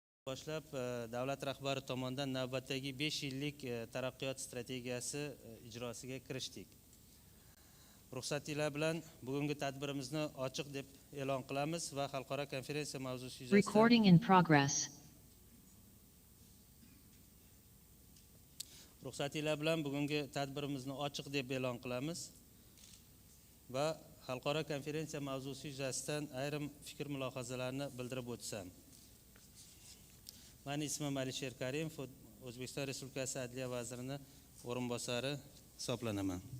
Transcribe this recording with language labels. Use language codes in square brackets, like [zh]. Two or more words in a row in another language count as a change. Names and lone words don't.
[uz] boshlab davlat rahbari tomonidan navbatdagi 5 yillik taraqqiyot strategiyasi ijrosiga kirishdik. Ruxsatinglar bilan bugungi tadbirimizni ochiq deb e'lon qilamiz va xalqaro konferensiya mavzusi yuzasidan [en] Recording in progress. [uz] Ruxsatinglar bilan bugungi tadbirimizni ochiq deb e'lon qilamiz va xalqaro konferensiya mavzusi yuzasidan ayrim fikr mulohazalarni bildirib o'tsam. Meni ismim Alisher Karimov, O'zbekiston Respublikasi Adliya vazirining o'rinbosari hisoblanaman.